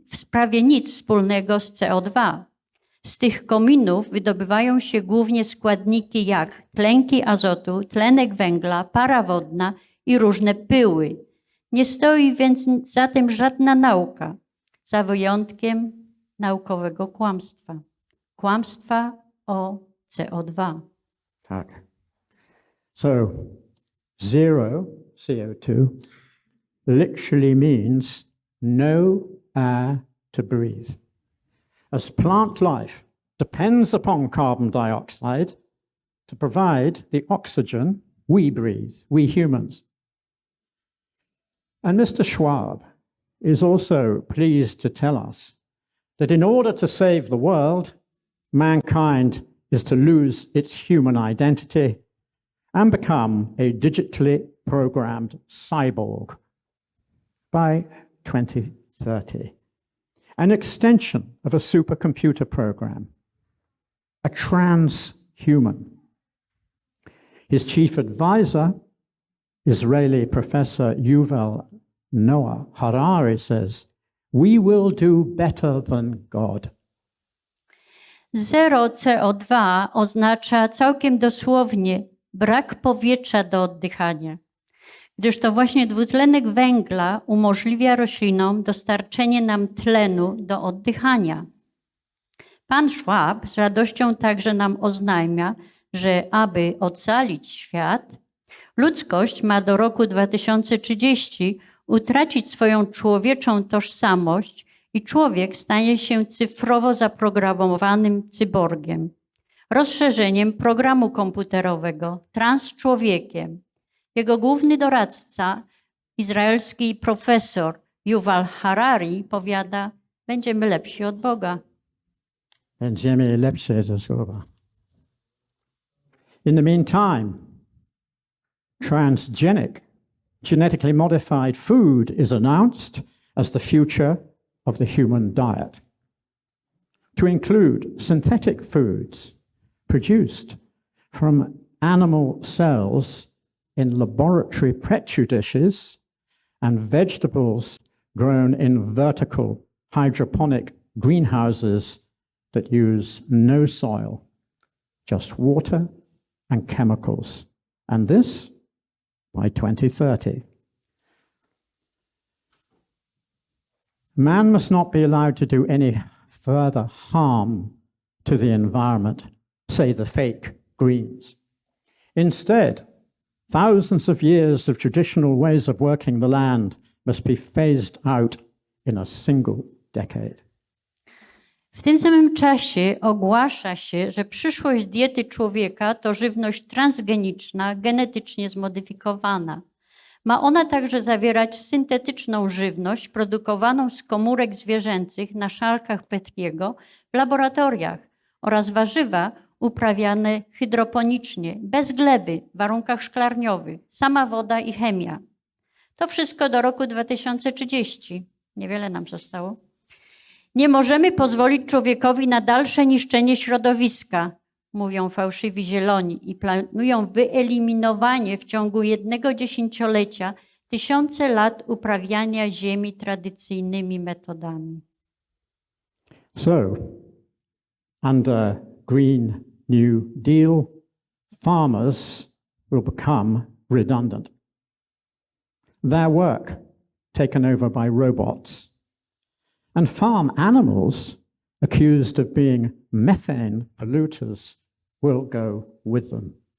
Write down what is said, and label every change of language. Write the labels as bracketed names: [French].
[Polish] prawie nic wspólnego z CO2. Z tych kominów wydobywają się głównie składniki jak tlenki azotu, tlenek węgla, para wodna i różne pyły. Nie stoi więc za tym żadna nauka, za wyjątkiem naukowego kłamstwa. Kłamstwa o CO2. Tak. [English] So, zero CO2 literally means no air to breathe. As plant life depends upon carbon dioxide to provide the oxygen we breathe, we humans. And Mr. Schwab is also pleased to tell us that in order to save the world, mankind is to lose its human identity and become a digitally programmed cyborg by 2030. An extension of a supercomputer program, a transhuman. His chief advisor, Israeli professor Yuval Noah Harari, says, "We will do better than God." [Polish] Zero CO2 oznacza całkiem dosłownie brak powietrza do oddychania, gdyż to właśnie dwutlenek węgla umożliwia roślinom dostarczenie nam tlenu do oddychania. Pan Schwab z radością także nam oznajmia, że aby ocalić świat, ludzkość ma do roku 2030 utracić swoją człowieczą tożsamość i człowiek stanie się cyfrowo zaprogramowanym cyborgiem, rozszerzeniem programu komputerowego, transczłowiekiem. Jego główny doradca, izraelski profesor Yuval Harari, powiada, będziemy lepsi od Boga. Będziemy lepsi od Boga. [English] In the meantime, transgenic, genetically modified food is announced as the future of the human diet, to include synthetic foods produced from animal cells in laboratory petri dishes and vegetables grown in vertical hydroponic greenhouses that use no soil, just water and chemicals. And this by 2030. Man must not be allowed to do any further harm to the environment, say the fake greens. Instead, thousands of years of traditional ways of working the land must be phased out in a single decade. [Polish] W tym samym czasie ogłasza się, że przyszłość diety człowieka to żywność transgeniczna, genetycznie zmodyfikowana. Ma ona także zawierać syntetyczną żywność produkowaną z komórek zwierzęcych na szalkach Petriego w laboratoriach oraz warzywa uprawiane hydroponicznie, bez gleby, w warunkach szklarniowych, sama woda i chemia. To wszystko do roku 2030. Niewiele nam zostało. Nie możemy pozwolić człowiekowi na dalsze niszczenie środowiska, mówią fałszywi zieloni i planują wyeliminowanie w ciągu 1 dziesięciolecia tysiące lat uprawiania ziemi tradycyjnymi metodami. [English] So, under Green New Deal, farmers will become redundant. Their work taken over by robots. And farm animals, accused of being methane polluters, will go with them.